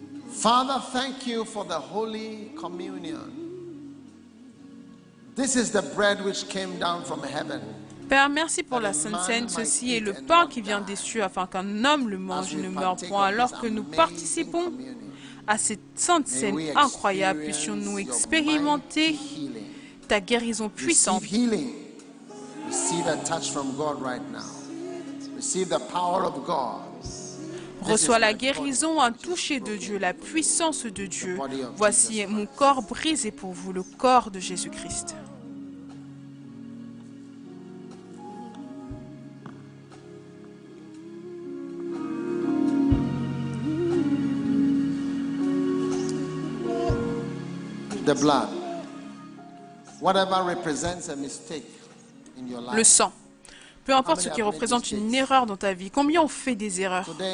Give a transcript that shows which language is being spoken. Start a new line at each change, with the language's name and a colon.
English: Father, thank you for the Holy Communion. This is the bread which came down from heaven.
French: Père, merci pour la Sainte Seine. Ceci est le pain qui vient des cieux afin qu'un homme le mange et ne meure point. Alors que nous participons à cette Sainte Seine incroyable, puissions-nous expérimenter ta guérison puissante.
English: Receive a touch from God right now. Receive the power of God.
French: Reçois la guérison, un toucher de Dieu, la puissance de Dieu. Voici mon corps brisé pour vous, le corps de Jésus-Christ.
English: The blood. Whatever represents a mistake in your life.
French: Le sang. Peu importe ce qui représente une erreur dans ta vie. Combien on fait des erreurs?